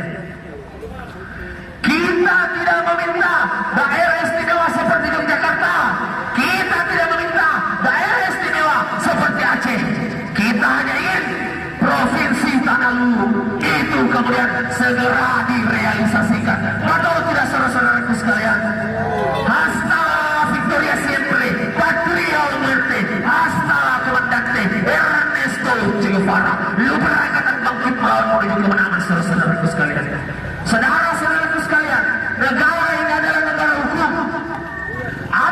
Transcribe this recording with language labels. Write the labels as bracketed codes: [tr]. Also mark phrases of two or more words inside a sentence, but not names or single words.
[id] Kita tidak meminta daerah istimewa seperti Yogyakarta, kita tidak meminta daerah istimewa seperti Aceh. Kita hanya ingin provinsi Tanah Luwu itu kemudian segera direalisasikan. Betul tidak saudara-saudaraku sekalian? [es] Hasta Victoria siempre, patria o muerte, hasta la comandante Ernesto Che Guevara. [id] Luber Angkatan Bangkit melawan menuju kemenangan saudara-saudaraku sekalian. Saudara-saudaraku sekalian, negara ini adalah negara hukum.